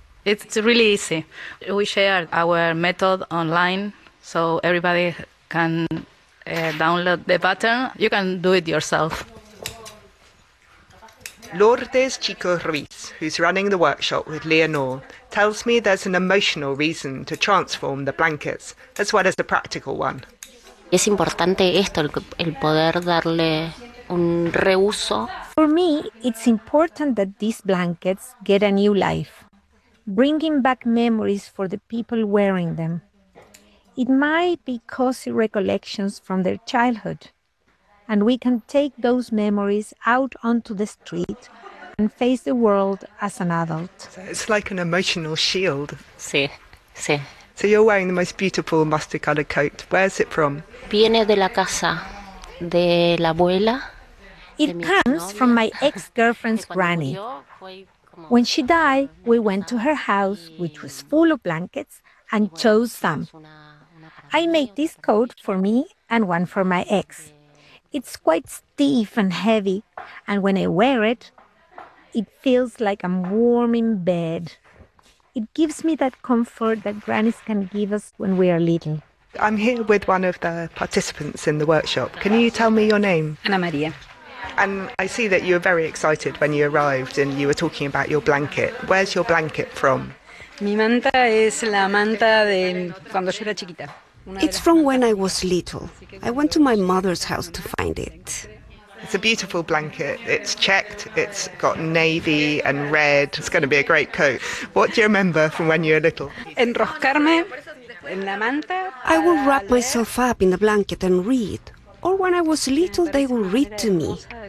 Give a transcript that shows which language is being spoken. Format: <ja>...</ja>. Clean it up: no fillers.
<en>It's really easy. We share our method online so everybody can download the pattern. You can do it yourself. Lourdes Chico Ruiz, who's running the workshop with Leonor, tells me there's an emotional reason to transform the blankets, as well as a practical one.</en> <es>Es importante esto, el poder darle un reuso.</es> <en>For me, it's important that these blankets get a new life. Bringing back memories for the people wearing them. It might be cozy recollections from their childhood, and we can take those memories out onto the street and face the world as an adult. So it's like an emotional shield.</en> <es>Sí, sí.</es> <en>So you're wearing the most beautiful mustard colored coat. Where's it from?</en> <es>Viene de la casa de la abuela.</es> <en>It comes from my ex-girlfriend's granny. When she died, we went to her house, which was full of blankets, and chose some. I made this coat for me and one for my ex. It's quite stiff and heavy, and when I wear it, it feels like I'm warm in bed. It gives me that comfort that grannies can give us when we are little. I'm here with one of the participants in the workshop. Can you tell me your name? Ana Maria. And I see that you were very excited when you arrived and you were talking about your blanket. Where's your blanket from?</en> <es>Mi manta es la manta de cuando yo era chiquita.</es> <en>It's from when I was little. I went to my mother's house to find it. It's a beautiful blanket. It's checked. It's got navy and red. It's going to be a great coat. What do you remember from when you were little?</en> <es>Enroscarme en la manta.</es> <en>I will wrap myself up in the blanket and read. Or when I was little, they would read to me.</en>